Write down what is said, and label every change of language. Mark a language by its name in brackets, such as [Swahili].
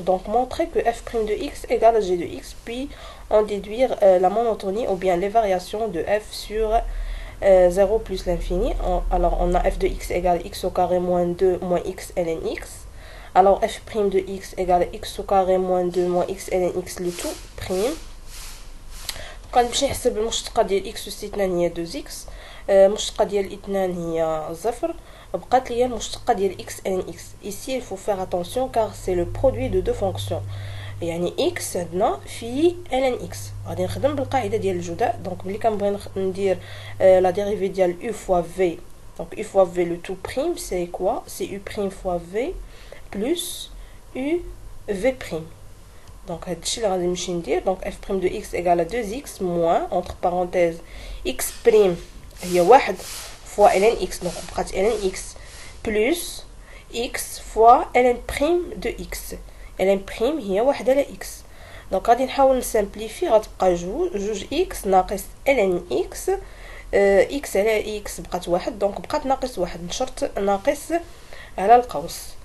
[French] Donc montrer que f' de x égale à g de x, puis en déduire la monotonie ou bien les variations de f sur 0 plus l'infini. Alors on a f de x égale x au carré moins 2 moins x ln x. Alors f' de x égale x au carré moins 2 moins x ln x le tout prime. [Arabic] غنمشي نحسب المشتقة ديال x أس 2 هي 2x. المشتقة ديال 2 هي 0. بقات لي المشتقة ديال x ln x. [French] Ici il faut faire attention car c'est le produit de deux fonctions. [Arabic] يعني x عندنا في ln x. غادي نخدم بالقاعدة ديال الجداء. دونك ملي كنبغي ندير [French] la dérivée [Arabic] ديال u fois v. [French] Donc u fois v le tout prime c'est quoi? C'est u prime fois v plus u v prime. [Arabic] Donc هادشي اللي غادي نمشي ندير. [French] Donc f' de x égale à 2x moins entre parenthèses x prime هي 1 fois ln x donc [Arabic] بقات [French] ln x plus x fois ln prime de x. [Arabic] ln prime هي 1 على x. donc غادي نحاول نسامبليفي غتبقى جوج x ناقص ln x x على x بقات 1 donc بقات ناقص 1 نشرط ناقص على القوس.